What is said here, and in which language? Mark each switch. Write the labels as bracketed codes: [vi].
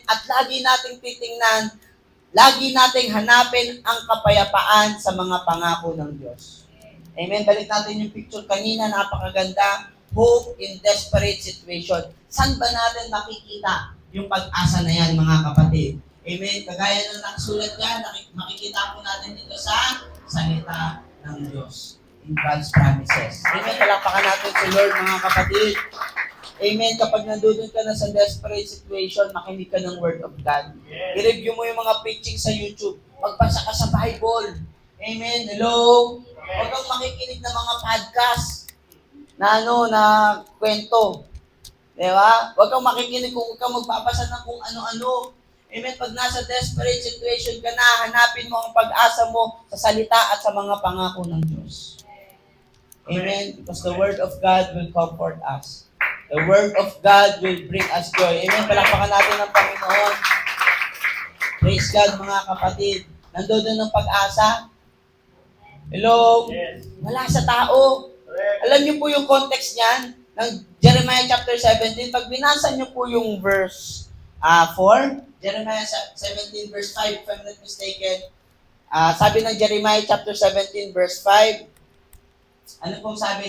[tl] At lagi nating titingnan, lagi nating hanapin ang kapayapaan sa mga pangako ng Diyos. Amen. Balik natin yung picture kanina, napakaganda. [en] Hope in desperate situation. [tl] Saan ba natin makikita yung pag-asa na yan, mga kapatid? Amen. Kagaya ng nakasulat yan, makikita po natin dito sa salita ng Diyos. [en] In God's promises. [tl] Amen. Palakpakan natin si Lord, mga kapatid. Amen. Kapag nandun ka na sa desperate situation, makinig ka ng Word of God. [en] Yes. [tl] I-review mo yung mga preaching sa YouTube. Magbasa ka sa Bible. Amen. Hello? Huwag kang makikinig ng mga podcast na kwento. Di ba? Huwag kang makikinig kung huwag kang magbabasa ng kung ano-ano. Amen. Pag nasa desperate situation ka na, hanapin mo ang pag-asa mo sa salita at sa mga pangako ng Diyos. Amen. [en] Because the Word of God will comfort us. The Word of God will bring us joy. Amen. [tl] Palakpakan natin ang Panginoon. [en] Praise God, [tl] mga kapatid. Nandoon ng pag-asa. Hello? [en] Yes. [tl] Wala sa tao. [en] Correct. [tl] Alam niyo po yung context niyan ng Jeremiah chapter 17. Pag binasa niyo po yung verse 4, Jeremiah 17 verse 5, [en] if I'm not mistaken, [tl] sabi ng Jeremiah chapter 17 verse 5, ano pong sabi?